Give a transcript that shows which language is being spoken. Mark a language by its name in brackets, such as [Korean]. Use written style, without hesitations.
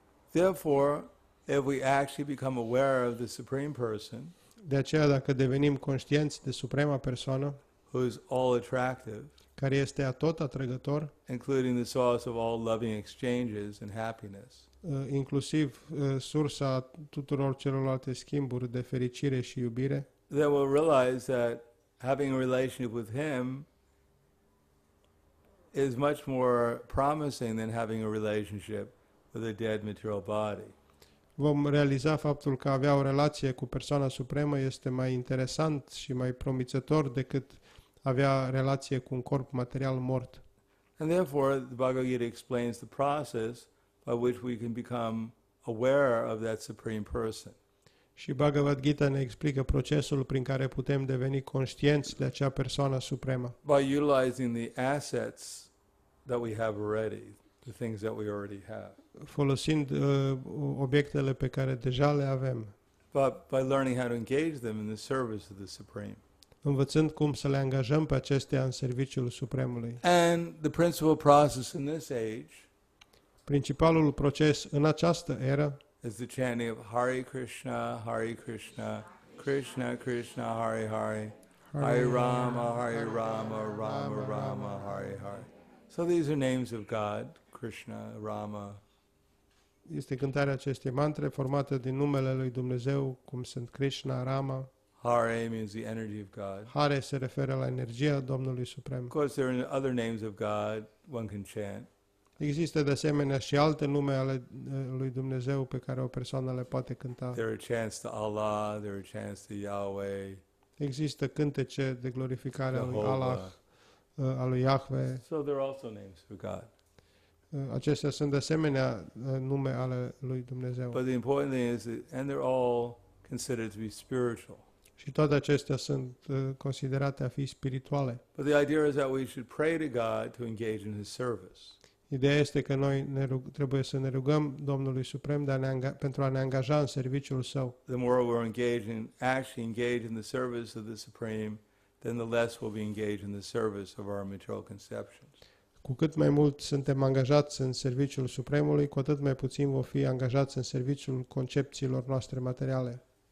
[English] Therefore, if we actually become aware of the Supreme Person, [Romanian] De aceea, dacă devenim conștienți de suprema persoană, [English] who is all attractive, [Romanian] care este atot atrăgător, [English] including the source of all loving exchanges and happiness, [Romanian] inclusiv sursa tuturor celorlalte schimburi de fericire și iubire, [English] then we'll realize that having a relationship with Him is much more promising than having a relationship with a dead material body. [Romanian] vom realiza faptul că avea o relație cu persoana supremă este mai interesant și mai promițător decât avea relație cu un corp material mort. [English] And therefore, the Bhagavad Gita explains the process by which we can become aware of that Supreme Person. [Romanian] Și Bhagavad Gita ne explică procesul prin care putem deveni conștienți de acea persoană supremă, [English] By utilizing the assets that we have already, the things that we already have. [Romanian] folosind obiectele pe care deja le avem, [English] But by learning how to engage them in the service of the Supreme. [Romanian] învățând cum să le angajăm pe acestea în serviciul Supremului. [English] And the principal process in this age [Romanian] Principalul proces în această eră [English] is the chanting of Hare Krishna, Krishna Krishna, Hare Hare, Hare Rama, Rama Rama, Hare Hare. So these are names of God, Krishna, Rama. [Romanian] este cântarea acestei mantre formată din numele lui Dumnezeu, cum sunt Krishna, Rama. [English] Hare means the energy of God. [Romanian] Hare se referă la energia Domnului [English] Of [Romanian] Suprem. [English] course, there are other names of God one can chant. [Romanian] Există de asemenea și alte nume ale lui Dumnezeu pe care o persoană le poate cânta. [English] There are chants to Allah, there are chants to Yahweh, [Romanian] Există cântece de glorificare a lui Allah, [English] Jehovah. [Romanian] a lui Yahweh. [English] So there are also names for God. [Romanian] Acestea sunt de asemenea nume ale lui Dumnezeu. [English] But the important thing is that, and they're all considered to be spiritual. [Romanian] Și toate acestea sunt considerate a fi spirituale. [English] But the idea is that we should pray to God to engage in His service. [Romanian] Ideea este că noi trebuie să ne rugăm Domnului Suprem pentru a ne angaja în serviciul Său. [English] The more we're actually engaged in the service of the Supreme, then the less we'll be engaged in the service of our material conceptions. [Romanian] Cu cât mai mult suntem angajați în serviciul Supremului, cu atât mai puțin vom fi angajați în serviciul concepțiilor noastre materiale.